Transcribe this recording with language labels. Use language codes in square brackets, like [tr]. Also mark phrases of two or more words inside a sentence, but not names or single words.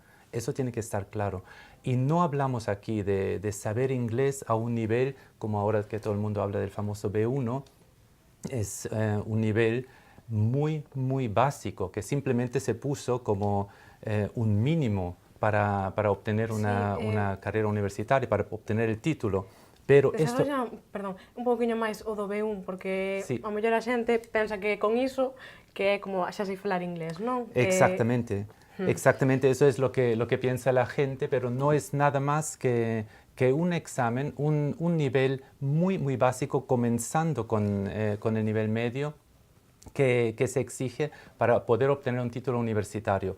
[es] Eso tiene que estar claro. Y no hablamos aquí de saber inglés a un nivel, como ahora que todo el mundo habla del famoso B1, es un nivel muy, muy básico, que simplemente se puso como un mínimo para obtener una carrera universitaria, para obtener el título. Pero esto... [gl] Perdón, un pouquinho máis o do B1, porque a mellor a xente pensa que con iso que é como xa sei falar inglés, non? [es] Exactamente, exactamente, eso es lo que piensa la gente, pero no es nada más que un examen, un nivel muy, muy básico, comenzando con el nivel medio, que se exige para poder obtener un título universitario.